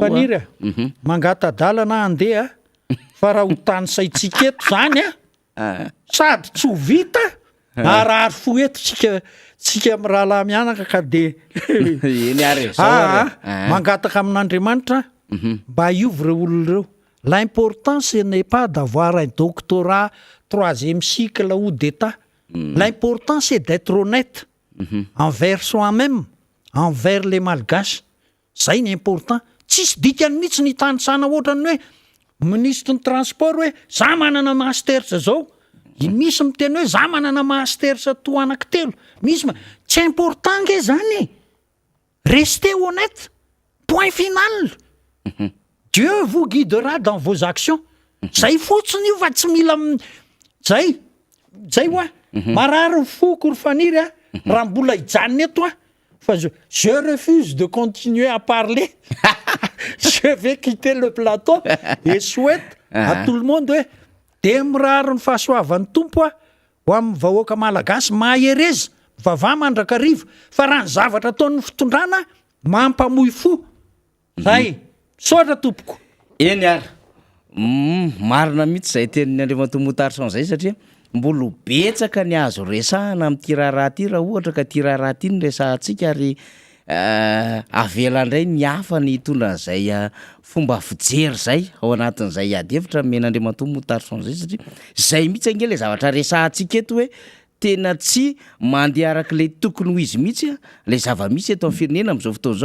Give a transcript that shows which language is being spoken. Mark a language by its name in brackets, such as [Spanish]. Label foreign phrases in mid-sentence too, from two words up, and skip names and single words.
[Malagasy] faniry mangata-dalana andeha fa raha ho tany saitsika eto zany sady tsy ho vita arary fo eto tsika amy rahalahy mianaka ka de mangataka amin'Andriamanitra mba iovy reo olona reo. [French] L'important ce n'est pas d'avoir un doctorat 3e cycle ou d'état. L'important c'est d'être honnête envers soi-même, envers les malgaches. [Malagasy] Zay ny important. Tsisy dikany mihitsy ny tanitsana ohatrany hoe ministre ny transport hoe za manana mastersa zao. Misy miteny hoe za manana mastersa to anankitelo. Misy tsy important nge zany. [French] Restez honnête. Point final. Dieu vous guidera dans vos actions. [Malagasy] Zay fotsiny io fa tsy mila zay hoa marary foko ry faniry raha mbola hijanona eto fa [French] je refuse de continuer à parler je vais quitter le plateau et souhaite à tout le monde [Malagasy] hoe de mirary ny fahasoavan'ny tompo ho amin'ny vahoaka malagasy mahereza vava mandrakarivo fa raha ny zavatra ataon'ny fitondrana mampamoy fo zay sotra tompoko eny ary marina mihitsy zay tenin'ny Andriamatomotarisan zay satria mbolo betsaka ny azo resahana amin'ty raharaha ty raha ohatra ka ty raharaha ty ny resahantsika ary avela indray ny hafa ny hitondran'izay fomba fijery zay ao anatin'izay ady hevitra men'Andriamatomotarisan zay satria zay mihitsy ange le zavatra resahantsika eto hoe tena tsy mandeha arak'le tokony ho izy mihitsy le zava-misy eto amin'ny firenena amin'izao fotoana